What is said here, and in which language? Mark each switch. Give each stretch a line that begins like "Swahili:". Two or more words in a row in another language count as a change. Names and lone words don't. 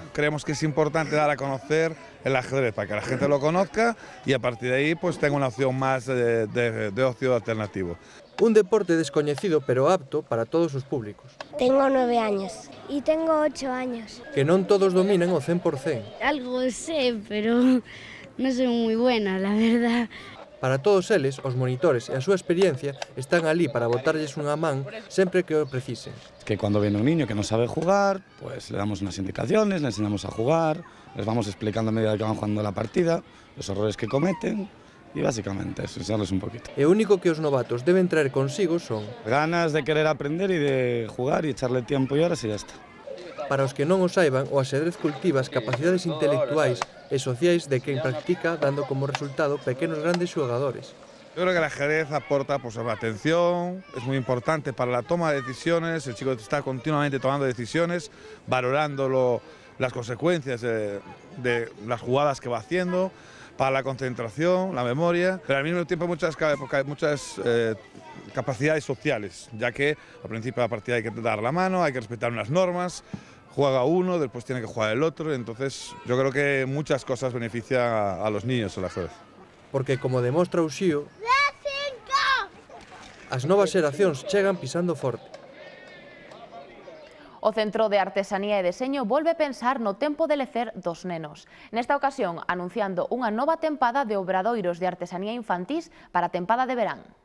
Spanish: Creemos que es importante dar a conocer el ajedrez para que la gente lo conozca y a partir de ahí pues tenga una opción más de ocio alternativo.
Galician: Un deporte descoñecido pero apto para todos os públicos.
Spanish: Tengo 9 años y tengo 8 años.
Galician: Que non todos dominan o 100%.
Spanish: Algo sé, pero non soy moi buena, la verdad.
Galician: Para todos eles, os monitores e a súa experiencia están ali para botarlles unha man sempre que o precisen.
Spanish: Que cuando viene un niño que no sabe jugar, pues le damos unas indicaciones, le enseñamos a jugar, les vamos explicando a medida que van jugando la partida, los errores que cometen y básicamente eso, enseñarles un poquito.
Galician: E o único que os novatos deben traer consigo son
Spanish: ganas de querer aprender y de jugar y echarle tiempo y horas y ya está.
Galician: Para os que non o saiban, o axedrez cultiva as capacidades intelectuais e sociais de quen practica, dando como resultado pequenos grandes xogadores.
Spanish: Yo creo que el ajedrez aporta pues, la atención, es muy importante para la toma de decisiones, el chico está continuamente tomando decisiones, valorando las consecuencias de las jugadas que va haciendo, para la concentración, la memoria, pero al mismo tiempo hay muchas capacidades sociales, ya que al principio de la partida hay que dar la mano, hay que respetar unas normas, juega uno, después tiene que jugar el otro, entonces yo creo que muchas cosas benefician a los niños el ajedrez.
Galician: Porque, como demostra o Xío, as novas xeracións chegan pisando forte. O Centro de Artesanía e Deseño volve pensar no tempo de lecer dos nenos. Nesta ocasión, anunciando unha nova tempada de obradoiros de artesanía infantís para a tempada de verán.